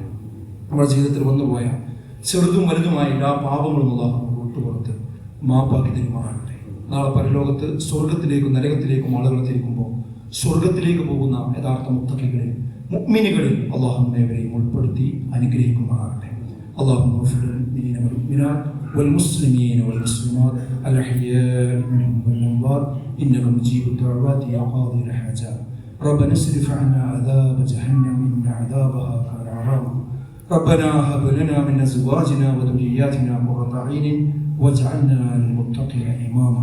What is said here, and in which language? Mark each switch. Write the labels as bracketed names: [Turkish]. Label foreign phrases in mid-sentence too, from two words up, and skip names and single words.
[Malayalam] നമ്മുടെ ജീവിതത്തിൽ വന്നുപോയ ചെറുതും വലുതുമായ എല്ലാ പാപങ്ങളും അല്ലാഹു വിട്ടുപുറത്ത് മാപ്പാക്കി തരുമാറാകട്ടെ. നാളെ പരലോകത്ത് സ്വർഗത്തിലേക്കും നരകത്തിലേക്കും ആളുകൾ തിരിക്കുമ്പോൾ സ്വർഗത്തിലേക്ക് പോകുന്ന യഥാർത്ഥ മുത്തഖികളിൽ മുഅ്മിനുകളിൽ അല്ലാഹു നമ്മെവരെയും ഉൾപ്പെടുത്തി അനുഗ്രഹിക്കുമാറാകട്ടെ. [Arabic] اللهم اغفر للمؤمنين والمؤمنات والمسلمين والمسلمات الأحياء منهم والأموات إنك مجيب الدعوات يا قاضي الحاجات. ربنا اصرف عنا عذاب جهنم إن عذابها كان غراما. ربنا هب لنا من أزواجنا وذرياتنا قرة أعين واجعلنا للمتقين إماما.